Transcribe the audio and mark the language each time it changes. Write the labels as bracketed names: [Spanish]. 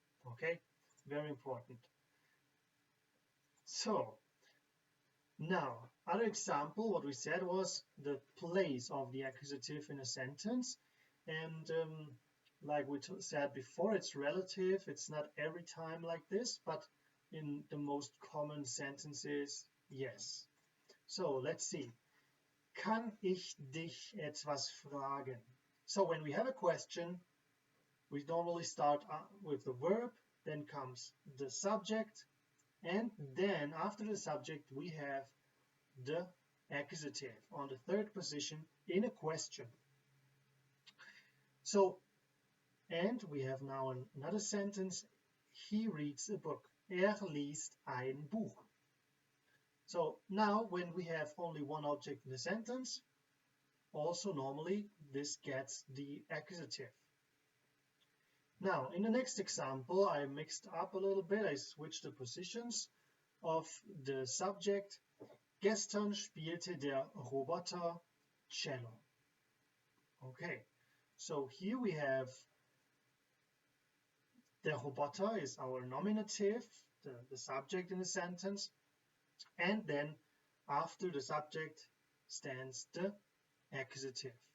[English] Okay, very important. So now, other example, what we said was the place of the accusative in a sentence, and like we said before, it's relative. It's not every time like this, but in the most common sentences, yes. So let's see. [German] Kann ich dich etwas fragen? [English] So when we have a question, we normally start with the verb, then comes the subject, and then after the subject we have the accusative on the third position in a question. So, and we have now another sentence. He reads a book. [German] Liest ein Buch. [English] So now when we have only one object in the sentence, also normally this gets the accusative. Now in the next example I mixed up a little bit. I switched the positions of the subject. [German] Gestern spielte der Roboter Cello. [English] Okay, so here we have der Roboter is our nominative, the subject in the sentence, and then after the subject stands the accusative.